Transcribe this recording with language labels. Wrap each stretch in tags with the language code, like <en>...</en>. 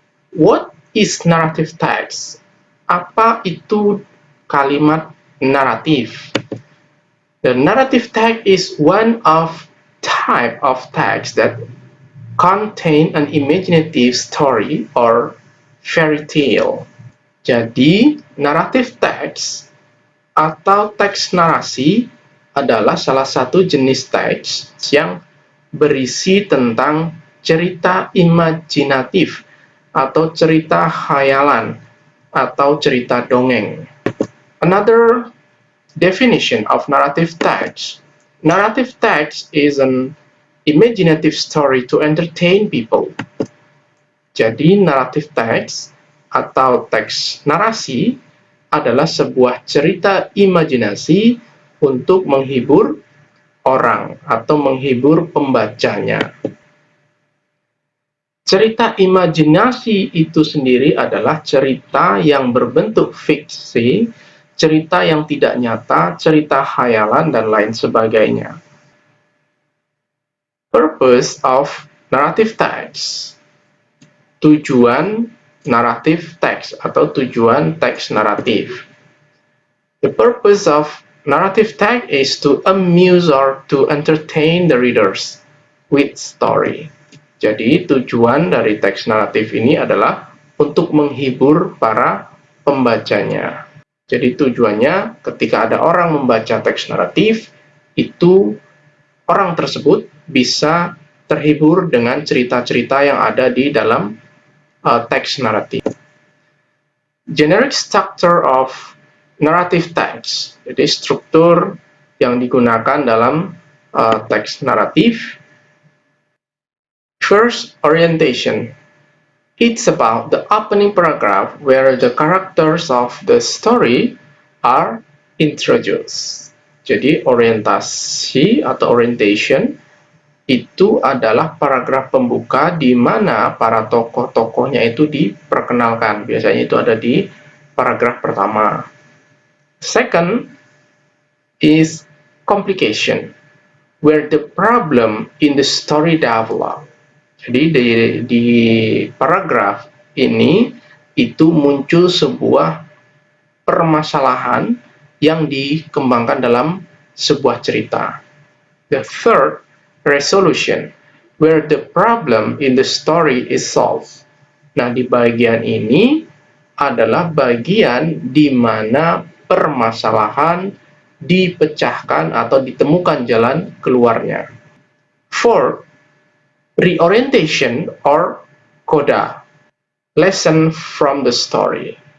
<en>What is narrative text?</en> <id>Apa itu kalimat naratif?</id> <en>The narrative text is one of type of text that contain an imaginative story or fairy tale.</en> <id>Jadi, narrative text atau teks narasi adalah salah satu jenis teks yang berisi tentang cerita imajinatif atau cerita khayalan atau cerita dongeng.</id> <en>Another definition of narrative text. Narrative text is an imaginative story to entertain people.</en> <id>Jadi, narrative text atau teks narasi adalah sebuah cerita imajinasi untuk menghibur orang atau menghibur pembacanya. Cerita imajinasi itu sendiri adalah cerita yang berbentuk fiksi, cerita yang tidak nyata, cerita khayalan, dan lain sebagainya.</id> <en>Purpose of narrative text.</en> <id>Tujuan naratif teks atau tujuan teks naratif.</id> <en>The purpose of narrative text is to amuse or to entertain the readers with story.</en> <id>Jadi tujuan dari teks naratif ini adalah untuk menghibur para pembacanya. Jadi tujuannya ketika ada orang membaca teks naratif, itu orang tersebut bisa terhibur dengan cerita-cerita yang ada di dalam teks naratif.</id> <en>Generic structure of narrative text.</en> <id>Jadi struktur yang digunakan dalam teks naratif.</id> <en>First, orientation. It's about the opening paragraph where the characters of the story are introduced.</en> <id>Jadi orientasi atau orientation itu adalah paragraf pembuka di mana para tokoh-tokohnya itu diperkenalkan. Biasanya itu ada di paragraf pertama.</id> <en>Second is complication, where the problem in the story develop.</en> <id>Jadi di paragraf ini itu muncul sebuah permasalahan yang dikembangkan dalam sebuah cerita.</id> <en>The third, resolution, where the problem in the story is solved.</en> <id>Nah, di bagian ini adalah bagian di mana permasalahan dipecahkan atau ditemukan jalan keluarnya.</id> <en>Fourth, reorientation or coda, lesson from the story.</en>